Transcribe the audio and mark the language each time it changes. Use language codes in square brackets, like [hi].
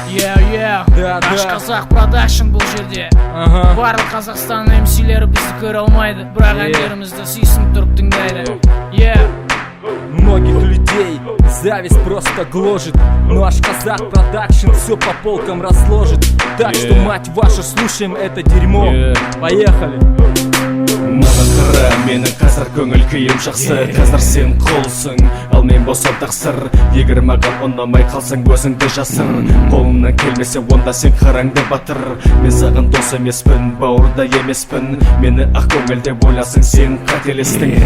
[kk] Наш қазақ продакшн бұл жерде. Барлық Қазақстан MC-лері бізді көре алмайды, бірақ әндерімізді сүйсініп тұрып тыңдайды. [ru] Многих людей зависть просто гложет, но аж Казах Продакшн все по полкам разложит. Так что, мать вашу, слушаем это дерьмо. Поехали! [kk] Маған қара, менің қазір көңіл күйім жақсы. Қазір сен қолсың, ал мен босап тақсыр. Егер маған ұнамай қалсаң өзіңді жасыр. Қолымнан келмесе онда сен қараңды батыр. Мен саған дос емеспін, бауырда емеспін. Мені ақ көңілде ойласың, сен қателестің.